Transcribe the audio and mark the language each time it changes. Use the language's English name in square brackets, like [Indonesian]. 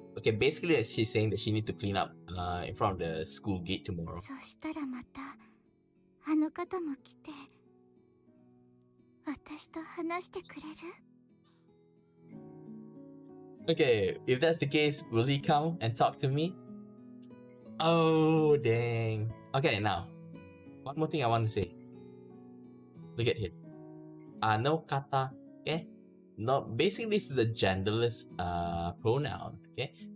[English] Okay, basically she's saying that she need to clean up in front of the school gate tomorrow. [Japanese] そしたらまたあの方も来て私と話してくれる？ [English] Okay, if that's the case, will he come and talk to me? Oh, dang. Okay, now, one more thing I want to say. Look at him. No kata, okay? No, basically this is a genderless pronoun, okay?